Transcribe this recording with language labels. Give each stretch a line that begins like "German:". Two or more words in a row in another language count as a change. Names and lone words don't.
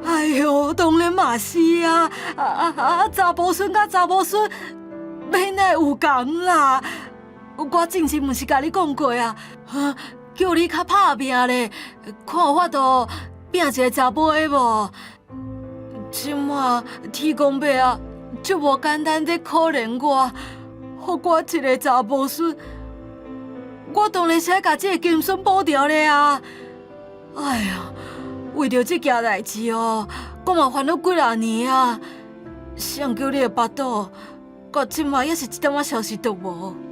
Min Nan Chinese: 哎呦，当然嘛是啊！查甫孙甲查某孙，免来有共啦。我之前毋是甲你讲过啊？叫你较拍拼咧，看有法度拼一个查甫的无？即马天公伯啊，就无简单地可怜我，互我一个查某孙，我当然是爱甲这个金孙补掉咧啊！哎呀，为着这件代志哦，我嘛烦恼几啊年啊，谁叫你的巴肚，到即马也是一点仔消息都无。